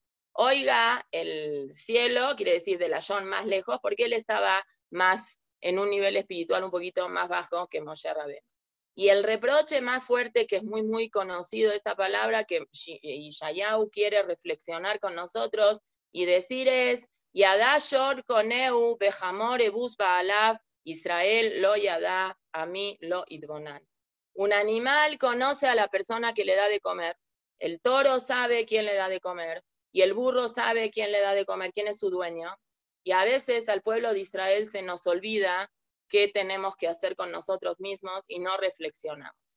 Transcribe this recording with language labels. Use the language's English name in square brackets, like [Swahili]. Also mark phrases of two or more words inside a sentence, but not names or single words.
[Spanish] Oiga el cielo, quiere decir de lashon más lejos, porque él estaba más en un nivel espiritual un poquito más bajo que Moshe Rabenu. Y el reproche más fuerte, que es muy, muy conocido esta palabra, que Ishayahu quiere reflexionar con nosotros y decir es, [Hebrew] ידע שור קונהו וחמור אבוס בעליו, ישראל לא ידע, עמי לא התבונן. [Spanish] Un animal conoce a la persona que le da de comer. El toro sabe quién le da de comer. Y el burro sabe quién le da de comer, quién es su dueño. Y a veces al pueblo de Israel se nos olvida qué tenemos que hacer con nosotros mismos y no reflexionamos.